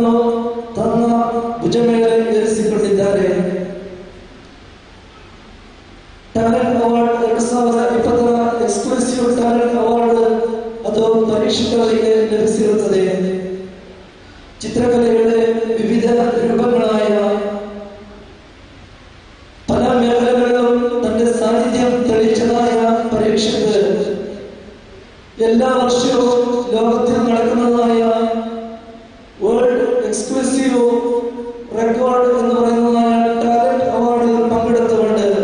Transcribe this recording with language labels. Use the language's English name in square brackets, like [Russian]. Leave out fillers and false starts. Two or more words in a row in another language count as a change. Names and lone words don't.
[Kannada] ತನ್ನ ಭುಜ ಮೇಲೆ ಏರಿಸಿಕೊಂಡಿದ್ದಾರೆ. ಟ್ಯಾಲೆಂಟ್ ಅವಾರ್ಡ್ 2020 ಎಕ್ಸ್ಕ್ಲೂಸಿವ್ ಟ್ಯಾಲೆಂಟ್ ಅವಾರ್ಡ್ ಅದು ಪರೀಕ್ಷಕರಿಗೆ ಲಭಿಸಿರುತ್ತದೆ. [Malayalam] ചിത്രകലയുടെ വിവിധ രൂപങ്ങളായ പല മേഖലകളിലും തന്റെ സാന്നിധ്യം തെളിയിച്ചതായ പരീക്ഷകർ എല്ലാ വർഷവും ലോകത്തിൽ നടക്കുന്നതായ വേൾഡ് എക്സ്ക്ലൂസീവ് റെക്കോർഡ് എന്ന് പറയുന്നതായ ടാലന്റ് അവാർഡിൽ പങ്കെടുത്തുകൊണ്ട്